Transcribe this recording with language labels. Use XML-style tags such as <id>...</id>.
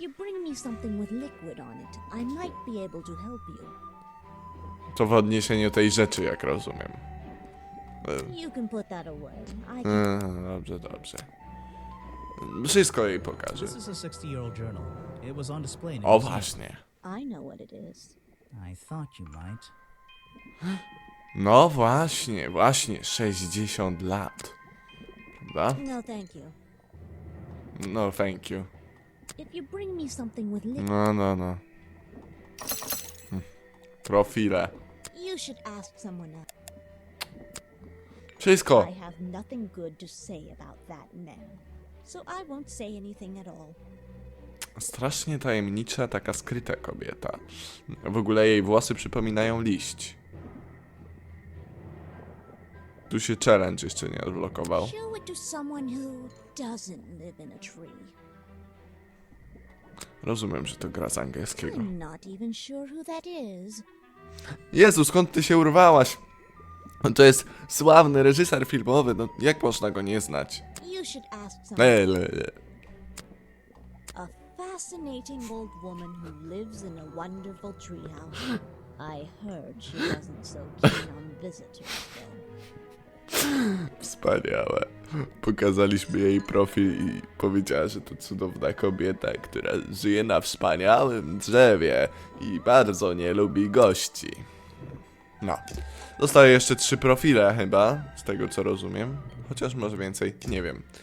<en>If you bring me something with liquid on it, I might be able to help you.</en> <pl>To w odniesieniu tej rzeczy, jak rozumiem.</pl> <en>You can put that away. I can...</en> <pl>Dobrze, dobrze. Wszystko jej pokażę.</pl> <en>This is a 60-year-old journal. It was on display in a O museum.</en> <pl>właśnie.</pl> <en>I know what it is. I thought you might.</en> <pl>No właśnie, 60 lat. Prawda?</pl> <en>No, thank you. No, thank you. If you bring me something with liquid, No. Profile. you should ask someone else.</en> <pl>Wszystko.</pl> <en>I have nothing good to say about that man, so I won't say anything at all.</en> <pl>Strasznie tajemnicza, taka skryta kobieta. W ogóle jej włosy przypominają liść. Tu się challenge jeszcze nie odblokował.</pl> <en>Show it to someone who doesn't live in a tree.</en> <pl>Rozumiem, że to gra z angielskiego.</pl> <en>I'm not even sure who that is.</en> <pl>Jezu, skąd ty się urwałaś? To jest sławny reżyser filmowy, no jak można go nie znać?</pl> <en>You should ask someone. No. A fascinating old woman who lives in a wonderful treehouse. I heard she wasn't so keen on visitors, though.</en> <pl>Wspaniałe. Pokazaliśmy jej profil i powiedziała, że to cudowna kobieta, która żyje na wspaniałym drzewie i bardzo nie lubi gości. No. Zostały jeszcze 3 profile chyba, z tego co rozumiem. Chociaż może więcej, nie wiem.</pl>